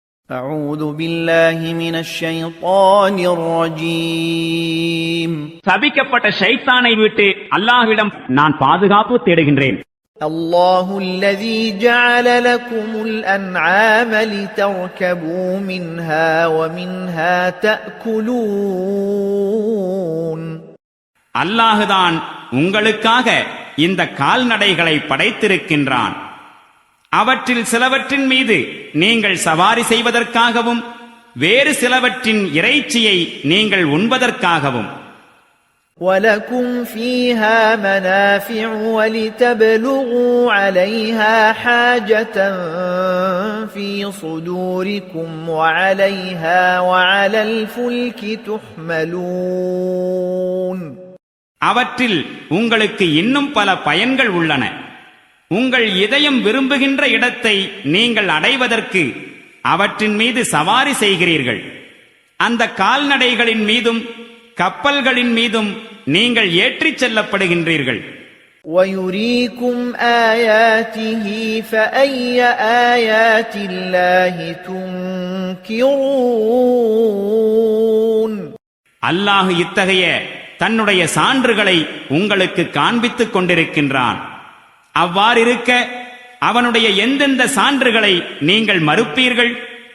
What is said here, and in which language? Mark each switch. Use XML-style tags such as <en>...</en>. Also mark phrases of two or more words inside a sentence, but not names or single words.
<ar>أعوذ بالله من الشيطان الرجيم</ar> <ta>சபிக்கப்பட்ட ஷைத்தானை விட்டு அல்லாஹ்விடம் நான் பாதுகாப்பு தேடுகின்றேன்.</ta> <ar>الله الذي جعل لكم الأنعام لتركبوا منها ومنها تأكلون</ar> <ta>அல்லாஹ்தான் உங்களுக்காக இந்த கால்நடைகளை படைத்திருக்கின்றான். அவற்றில் சிலவற்றின் மீது நீங்கள் சவாரி செய்வதற்காகவும் வேறு சிலவற்றின் இறைச்சியை நீங்கள் உண்பதற்காகவும்.</ta> <ar>وَلَكُمْ فِيهَا مَنَافِعُ وَلِتَبْلُغُوا عَلَيْهَا حَاجَةً فِي صُدُورِكُمْ وَعَلَيْهَا وَعَلَى الْفُلْكِ تُحْمَلُونَ</ar> <ta>அவற்றில் உங்களுக்கு இன்னும் பல பயன்கள் உள்ளன. உங்கள் இதயம் விரும்புகின்ற இடத்தை நீங்கள் அடைவதற்கு அவற்றின் மீது சவாரி செய்கிறீர்கள். அந்த கால்நடைகளின் மீதும் கப்பல்களின் மீதும் நீங்கள் ஏற்றிச் செல்லப்படுகின்றீர்கள்.</ta> <ar>وَيُرِيكُمْ آيَاتِهِ فَأَيَّ آيَاتِ اللَّهِ تُنْكِرُونَ</ar> <ta>அல்லாஹ் இத்தகைய தன்னுடைய சான்றுகளை உங்களுக்கு காண்பித்துக் கொண்டிருக்கின்றான். அவ்வாறிருக்க அவனுடைய எந்தெந்த சான்றுகளை நீங்கள் மறுப்பீர்கள்?</ta>